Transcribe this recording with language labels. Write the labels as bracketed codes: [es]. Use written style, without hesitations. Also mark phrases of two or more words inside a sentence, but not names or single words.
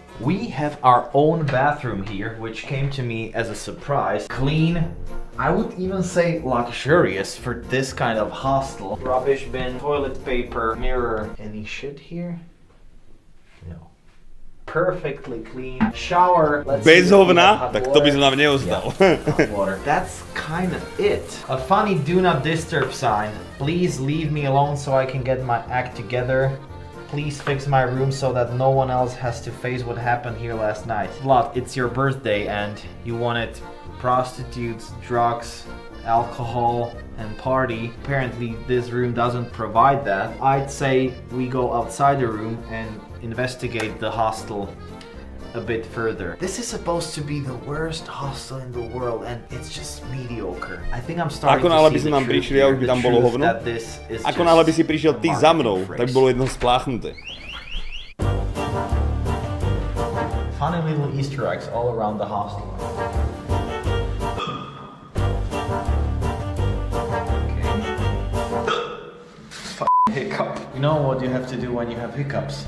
[en] We have our own bathroom here, which came to me as a surprise. Clean, I would even say luxurious for this kind of hostel. Rubbish bin, toilet paper, mirror. Any shit here? No. Perfectly clean. Shower. [sk] Bez hovna, tak to by som nám neozdal. [en] That's kind of it. A funny do not disturb sign. Please leave me alone so I can get my act together. Please fix my room so that no one else has to face what happened here last night. Vlad, it's your birthday and you wanted prostitutes, drugs, alcohol, and party. Apparently this room doesn't provide that. I'd say we go outside the room and investigate the hostel a bit further. This is supposed to be the worst hostel in the world and it's just mediocre. I think I'm starting to see the truth here, the truth that this is [sk] Ako náhle by si prišiel ty za mnou, tak by bolo jedno spláchnuté. [en] Funny little Easter eggs all around the hostel. Hiccup. You know what you have to do when you have hiccups?